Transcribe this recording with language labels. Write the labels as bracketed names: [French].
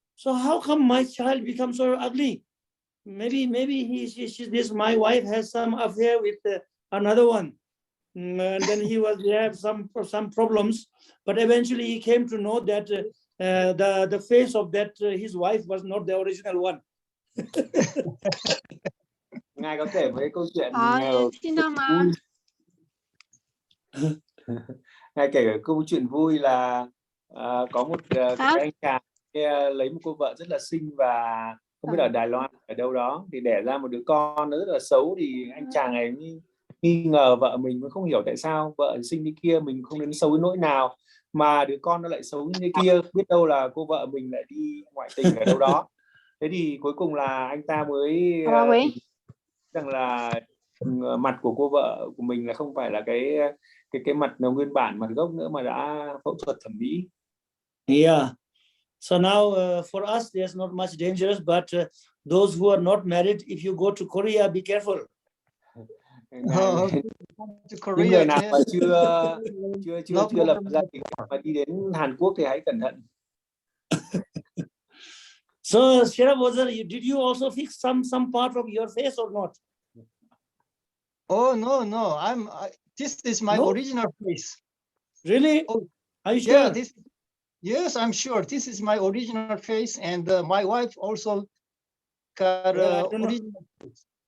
[English] So how come my child becomes so ugly? Maybe this my wife has some affair with another one, and then he have some problems. But eventually he came to know that the face of that his wife was not the original one. [Vietnamese] Ngài có kể với câu chuyện Xin Ngài kể câu chuyện vui là có một cái anh chàng lấy một cô vợ rất là xinh và không biết ở Đài Loan ở đâu đó, thì đẻ ra một đứa con nó rất là xấu. Thì anh chàng này nghi ngờ vợ mình, cũng không hiểu tại sao vợ xinh như kia mình không đến xấu đến nỗi nào mà đứa con nó lại xấu như kia, biết đâu là cô vợ mình lại đi ngoại tình ở đâu đó. Thế thì cuối cùng là anh ta mới rằng là mặt của cô vợ của mình là không phải là cái mặt nguyên bản, mặt gốc nữa, mà đã phẫu thuật thẩm mỹ. [English] Yeah. So now for us there's not much dangerous, but those who are not married, if you go to Korea, be careful. [Vietnamese] Những người nào mà chưa lập gia đình mà đi đến Hàn Quốc thì hãy cẩn thận. [English] So Sherabozer, did you also fix some part of your face or not? Oh no, this is my original face. Really? Oh, are you sure? Yeah, yes, I'm sure this is my original face, and my wife also got original face.